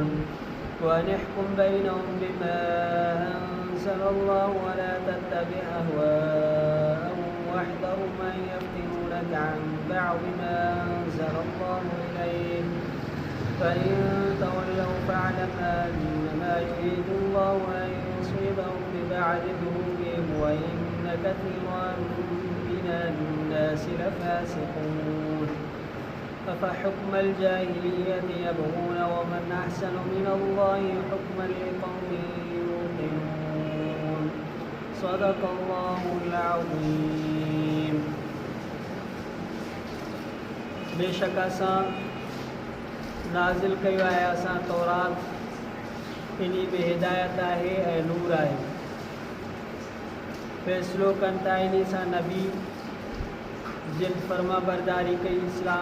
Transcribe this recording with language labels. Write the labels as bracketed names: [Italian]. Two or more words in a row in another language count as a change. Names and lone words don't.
[Arabic] ونحكم بينهم بما أنزل الله ولا تتبع أهواءهم واحذروا من يفتنونك عن بعض ما أنزل الله إليك فإن تولوا فاعلم أنما يريد الله أن يصيبهم ببعض ذنوبهم وإن كثيرا من الناس لفاسقون. أفحكم الجاهلية يبغون ومن أحسن من الله حكما لقوم يوقنون. صدق الله العظيم. [Sindhi] بيشڪ اسان نازل ڪيو آهي اسان توريت انهيءَ ۾ هدايت آهي ۽ نور آهي فيصلو ڪن ٿا ان سان نبي جن فرما برداري ڪئي اسلام